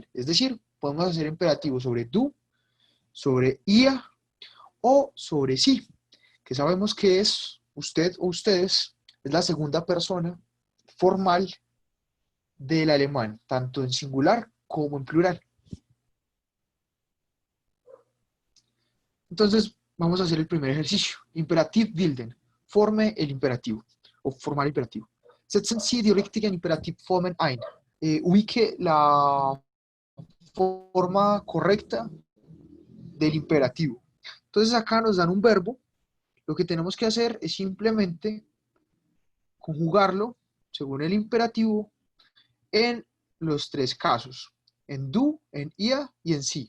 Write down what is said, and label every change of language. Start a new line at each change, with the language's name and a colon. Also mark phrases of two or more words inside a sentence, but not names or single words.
Spanish: Es decir, podemos hacer imperativo sobre tú, sobre ia o sobre sí, que sabemos que es usted o ustedes, es la segunda persona formal del alemán, tanto en singular como en plural. Entonces, vamos a hacer el primer ejercicio.
German: Imperativ bilden.
Spanish: Forme el imperativo o formar el imperativo.
German: Setzen Sie die richtigen Imperativformen ein.
Spanish: Ubique la forma correcta del imperativo. Entonces acá nos dan un verbo. Lo que tenemos que hacer es simplemente conjugarlo según el imperativo en los tres casos, en du, en ia y en sí.